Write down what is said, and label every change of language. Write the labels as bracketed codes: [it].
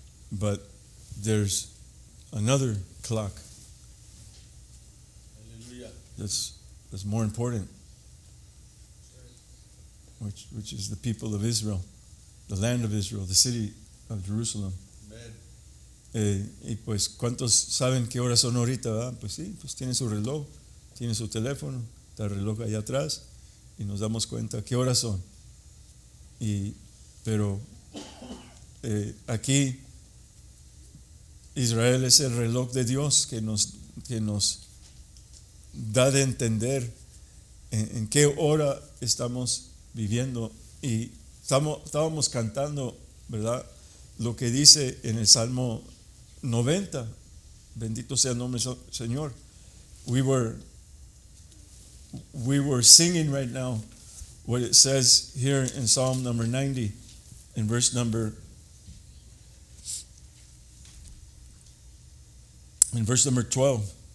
[en] But there's another clock that's more important, which is the people of Israel, the land of Israel, the city of Jerusalem. [es] Y pues, ¿cuántos saben qué horas son ahorita, verdad? Pues sí, pues tiene su reloj, tiene su teléfono, está el reloj allá atrás y nos damos cuenta qué horas son. Pero aquí Israel es el reloj de Dios que nos da de entender en qué hora estamos viviendo. Y estábamos cantando, ¿verdad? Lo que dice en el Salmo 90. Bendito sea el nombre del Señor. [en] We were singing right now what it says here in Psalm number 90 in verse number 12.